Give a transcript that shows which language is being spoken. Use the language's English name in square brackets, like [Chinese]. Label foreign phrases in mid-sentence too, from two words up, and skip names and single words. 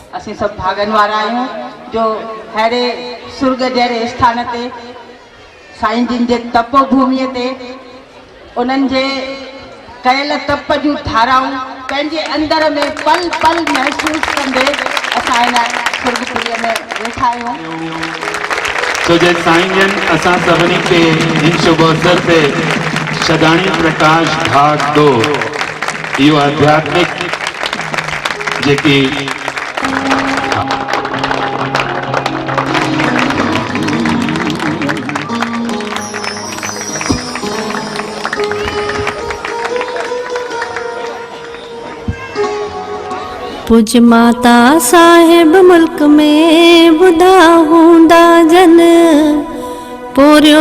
[Sindhi] असीं सब भागन वारा आहियूं जो हेड़े सुर्ग जहिड़े स्थान ते साईं जिन जे तपोभूमिअ ते उन्हनि जे कयल तप जूं धाराऊं पंहिंजे अंदर में पल पल महसूस कंदे असां हिन सुर्गपुरीअ में वेठा आहियूं। तो जय साईं जन असां सभिनी खे हिन शुभ अवसर ते शदाणी प्रकाश भाग 2 इहो आध्यात्मिक जेकी पूज माता साहिब मुल्क में बुधा हूंदा जन पोरियो